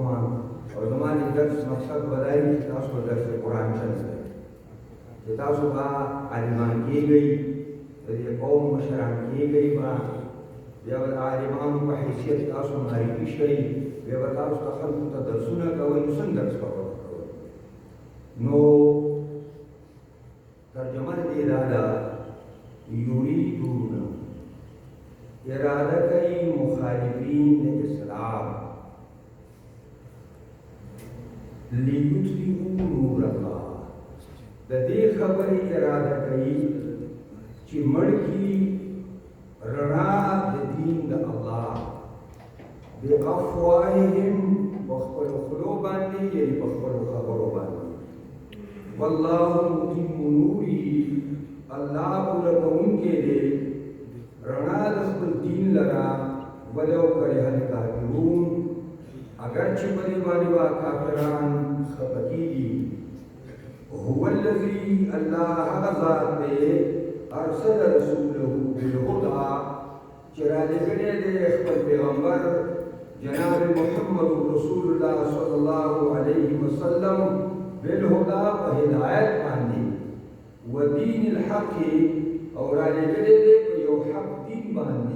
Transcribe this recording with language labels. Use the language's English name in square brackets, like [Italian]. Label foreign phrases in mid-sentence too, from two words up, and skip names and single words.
[Pashto] او زما د درس مقصد به دا وي چې تاسو به درس قرآن چل کړئ، چې تاسو به عالمان کېږئ، د دې قوم مشران کېږئ، بیا به د عالمانو په حیثیت تاسو معرفي شئ، بیا به تاسو ته خلکو ته درسونه کوئ. نو څنګه درس به ورکوئ؟ نو ترجمه د دې دا ده: یریدون ارادہ کئی مخالفین اسلام [Arabic] لیطفئوا نور اللہ. [Pashto] د دې خبرې اراده کوي چې مړ کړي رڼا د دین د الله بافواههم په خپلو خولو باندې، یعنې په خپلو خبرو باندې. [Arabic] والله متم نوره، [Pashto] الله پوره کوونکی دی رڼا د خپل دین لرا. [Arabic] ولو کره الکافرون، [Pashto] اگر چې په دې باندې به کافران خفه کېږي. [Arabic] هو الذي، [Pashto] الله هغه ذات دی، [Arabic] ارسل رسوله بالهدى، [Pashto] چې رالېږلی دی خپل پیغمبر جناب محمد رسول الله [Arabic] صلی الله علیه وسلم [Pashto] بالهدى، په هدایت باندې، [Arabic] ودین الحق، [Pashto] او رالېږلی دی یو حق دین باندې.